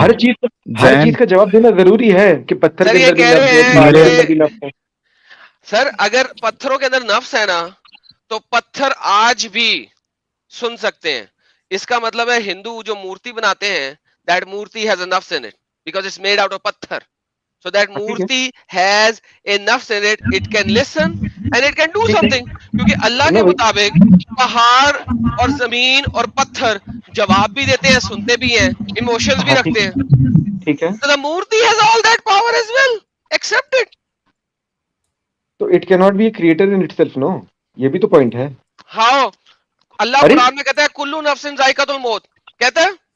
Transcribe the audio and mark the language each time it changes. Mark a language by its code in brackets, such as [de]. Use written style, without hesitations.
[ur] ہر چیز کا جواب دینا ضروری ہے کہ پتھر کے اندر بھی نفس ہے, پہاڑ کے اندر بھی نفس ہے. سر اگر پتھروں کے اندر نفس ہے نا تو پتھر آج بھی سن سکتے ہیں. اس کا مطلب ہے ہندو جو مورتی بناتے ہیں, [en] That murti has a nafs in it because it's made out of patthar. So that murti has a nafs in it, it can listen and it can do something. [ur] کیونکہ اللہ کے مطابق پہاڑ اور زمین اور پتھر جواب بھی دیتے ہیں, سنتے بھی ہیں, ایموشنز بھی رکھتے ہیں. ٹھیک ہے, [en] So the murti has all that power as well. Accept it. تو it can not be a creator in itself, no, [ur] یہ بھی تو پوائنٹ ہے. [en] How? [ur] اللہ قرآن میں کہتا ہے [ar] کلو نفس ذائقۃ الموت, [ur] کہتا ہے,